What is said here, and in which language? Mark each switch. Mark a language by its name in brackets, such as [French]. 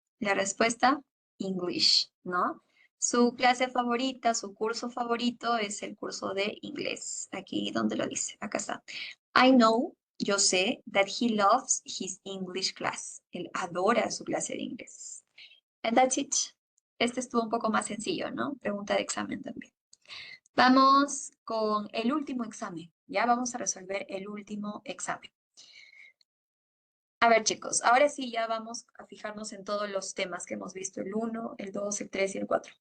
[Spanish] La respuesta, English, ¿no? Su clase favorita, su curso favorito es el curso de inglés. Aquí donde lo dice, acá está. [English] I know, [Spanish] yo sé, [English] that he loves his English class. [Spanish] Él adora su clase de inglés. [English] And that's it. [Spanish] Este estuvo un poco más sencillo, ¿no? Pregunta de examen también. Vamos con el último examen. Ya vamos a resolver el último examen. A ver, chicos, ahora sí ya vamos a fijarnos en todos los temas que hemos visto, el 1, el 2, el 3 y el 4.